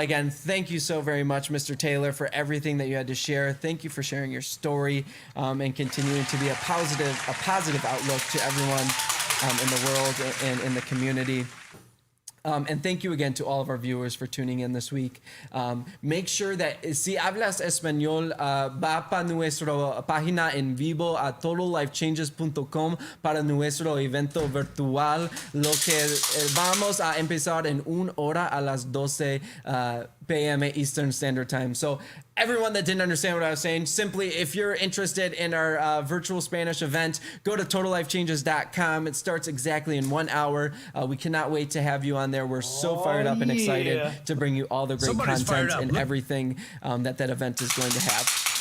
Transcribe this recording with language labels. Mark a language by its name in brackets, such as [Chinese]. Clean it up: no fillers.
[English] Again, thank you so very much, Mr. Taylor, for everything that you had to share. Thank you for sharing your story and continuing to be a positive outlook to everyone in the world and in the community. And thank you again to all of our viewers for tuning in this week. Make sure that [Spanish] si hablas español, va para nuestra página en vivo a totallifechanges.com para nuestro evento virtual, lo que vamos a empezar en 1 hora a las 12 p.m. [English] Eastern Standard Time. So everyone that didn't understand what I was saying, simply, if you're interested in our virtual Spanish event, go to totallifechanges.com. It starts exactly in 1 hour. We cannot wait to have you on there. We're so fired up and excited to bring you all the great content and everything that event is going to have.